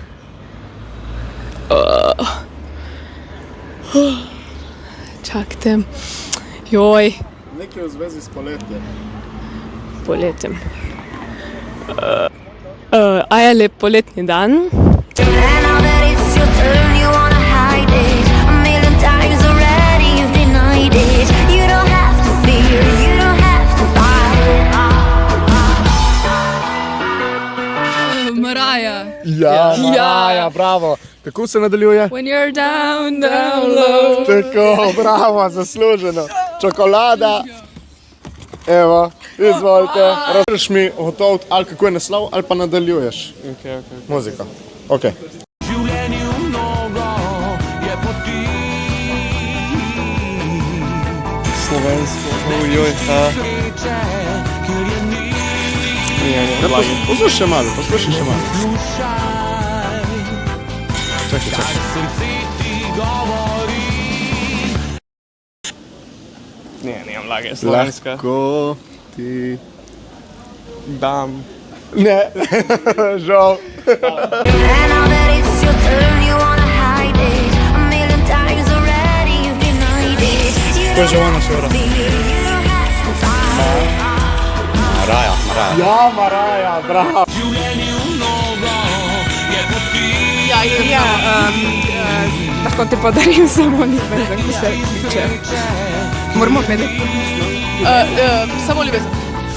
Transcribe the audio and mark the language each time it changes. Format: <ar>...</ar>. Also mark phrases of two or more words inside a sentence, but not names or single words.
<sl>Čakajte. Joj, Nekaj v zvezi s poletjem. poletjem. A je lep poletni dan?</sl> <en>And now that it's your turn, you wanna hide it. A million times already you've denied it. You don't have to fear, you don't have to fight. Maraja.</en> <sl>Ja, Maraja, bravo. Kako se nadaljuje?</sl> <en>When you're down, down low.</en> <sl>Tako, bravo, zasluženo. Čokolada. Evo, izvolite. Razliš mi gotov, ali kako je naslov, ali pa nadaljuješ. Muzika. Ok. Življenju mnogo je poti. Slovensko, ujoj, Sreče, kjer je ni. Poslušaj še malo, poslušaj še malo. Slušaj, Čakaj, čakaj. kaj srce ti govori. Nimam lage, slovenska. Lahko ti... Dam. Ne, žal.</sl> <en>And now that it's your turn, you wanna hide it. A million times already you've denied it. You don't have to fear, you don't have to fight. Maraja, Maraja.</en> <sl>Ja, Maraja, bravo. Življenju mnogo je poti. Ja, lahko te podarim samo ljubezen, ko se kliče. Moramo vedeti. Samo ljubezen.</sl>